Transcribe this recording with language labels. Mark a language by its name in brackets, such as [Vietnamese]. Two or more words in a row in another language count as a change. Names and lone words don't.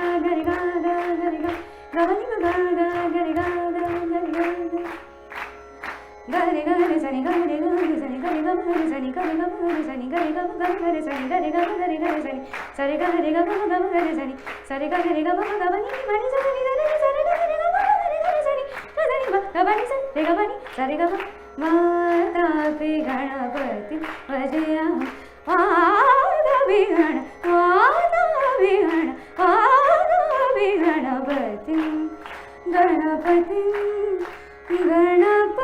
[Sanskrit] ga ga ga ga ga ga ni ga ga ga ga ga ga ga re ga re sani ga re ga re sani ga re ga re sani ga re ga re sani ga re ga ga re sani ga re ga re sani sari ga re ga ga ga re sani sari ga re ga ga ga ni ma ni sa ni re sari ga re ga re sani ga ni ba ga ba ni sa re ga ba ni sari ga ba ma ta पि गणपति वजयहम् वातापि गणपति गणपति गणपति